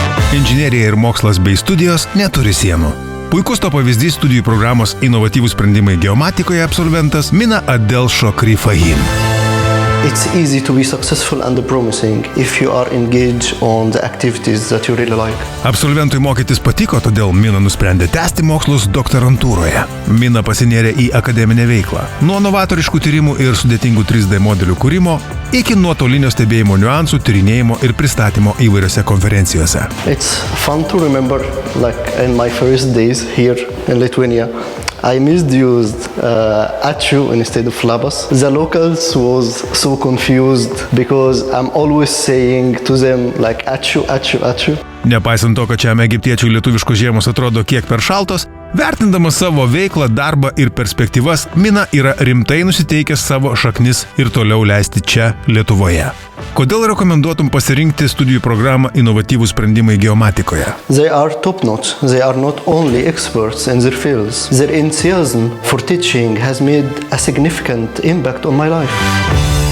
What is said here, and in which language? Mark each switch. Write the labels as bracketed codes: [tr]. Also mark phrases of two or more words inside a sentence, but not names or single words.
[lt] Inžinerija ir mokslas bei studijos neturi sienų. Puikus to pavyzdys studijų programos inovatyvūs sprendimai geomatikoje absolventas Mina Adel Shokri Fahim. [en] It's easy to be successful and promising if you are engaged on the activities that you really like. [lt] Absolventui mokytis patiko, todėl Mina nusprendė tęsti mokslus doktorantūroje. Mina pasinėrė į akademinę veiklą. Nuo novatoriškų tyrimų ir sudėtingų 3D modelių kūrimo iki nuotolinio stebėjimo niuansų, tyrinėjimo ir pristatymo įvairiose konferencijose. [en] It's fun to remember, like in my first days here in Lithuania, I misused ačiū instead of labas. The locals was so confused because I'm always saying to them like [lt] ačiū, ačiū, ačiū. Nepaisant to, kad šiam egiptiečiui lietuviškos žiemos atrodo kiek per šaltos, vertindamas savo veiklą, darbą ir perspektyvas, Mina yra rimtai nusiteikęs savo šaknis ir toliau leisti čia, Lietuvoje. Kodėl rekomenduotum pasirinkti studijų programą inovatyvūs sprendimai geomatikoje? [en] They are top-notch. They are not only experts in their fields. Their enthusiasm for teaching has made a significant impact on my life.